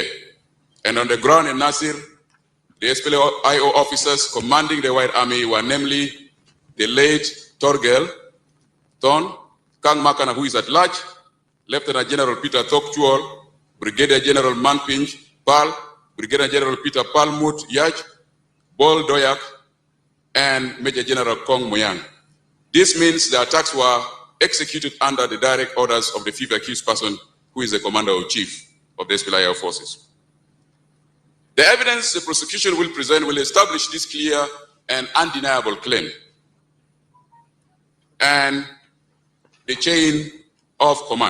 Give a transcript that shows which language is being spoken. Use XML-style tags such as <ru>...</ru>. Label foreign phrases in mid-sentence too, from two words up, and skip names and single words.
<en>And on the ground in Nasir, the SPLM officers commanding the White Army were namely the late Torgel Ton, Kang Makana, who is at large, Lieutenant General Peter Tokchuol, Brigadier General Manpinj Pal, Brigadier General Peter Palmut Yaj, Bol Doyak, and Major General Kong Moyang. This means the attacks were executed under the direct orders of the fifth accused person, who is the commander-in-chief of the SPLM forces. The evidence the prosecution will present will establish this clear and undeniable claim and the chain of command.</en>